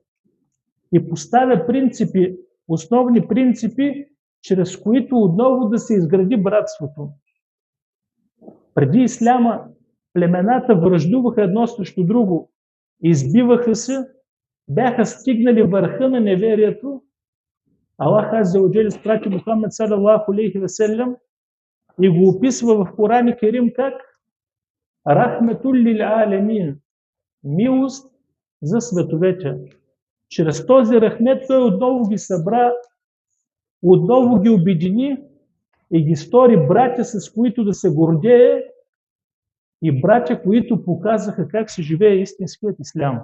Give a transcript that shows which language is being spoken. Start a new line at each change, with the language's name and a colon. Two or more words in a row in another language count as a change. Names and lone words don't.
Bulgarian: И поставя принципи, основни принципи, чрез които отново да се изгради братството. Преди исляма племената враждуваха едно срещу друго, избиваха се, бяха стигнали върха на неверието. Аллах
Arabic: عز وجل
Bulgarian: изпрати Мухаммед
Arabic: صلى الله عليه وسلم
Bulgarian: и го описва в Коран Керим как
Arabic: رحمة للعالمين,
Bulgarian: милост за световете. Чрез този рахмет той отново ги събра, отново ги обедини и ги стори братя, с които да се гордее, и братя, които показаха как се живее истинският ислям.